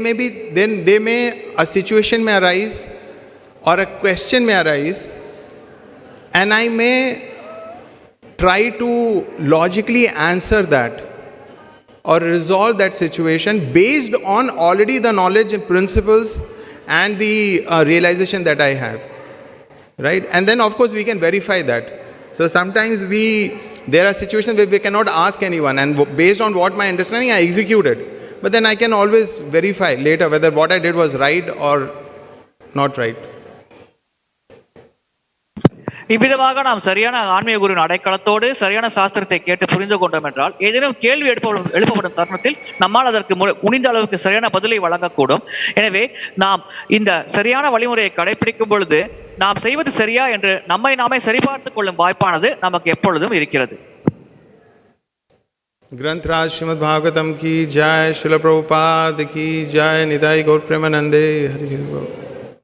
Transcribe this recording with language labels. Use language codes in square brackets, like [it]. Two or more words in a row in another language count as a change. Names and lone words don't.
[en] a situation may arise or a question may arise, and I may try to logically answer that or resolve that situation based on already the knowledge and principles and the realization that I have, right? And then of course we can verify that. So sometimes there are situations where we cannot ask anyone, and based on what my understanding I execute it, but then I can always verify later whether what I did was right or not right. [ta] இவ்விதமாக நாம் சரியான ஆன்மீக குருவின் அடைக்கலத்தோடு சரியான சாஸ்திரத்தை கேட்டு புரிந்து கொண்டோம் என்றால் ஏதேனும் கேள்வி எழுப்பப்படும் தருணத்தில் நம்மால் அதற்கு முடிந்த அளவுக்கு சரியான பதிலை வழங்கக்கூடும். எனவே நாம் இந்த சரியான வழிமுறையை கடைபிடிக்கும் பொழுது நாம் செய்வது சரியா என்று நம்மை நாமே சரிபார்த்துக் கொள்ளும் வாய்ப்பானது நமக்கு எப்பொழுதும் இருக்கிறது. [hi] ग्रंथराज श्रीमद् भागवतम की जय, श्रील प्रभुपाद की जय, निताई गौर प्रेमानंदे, हरि हरि बोल.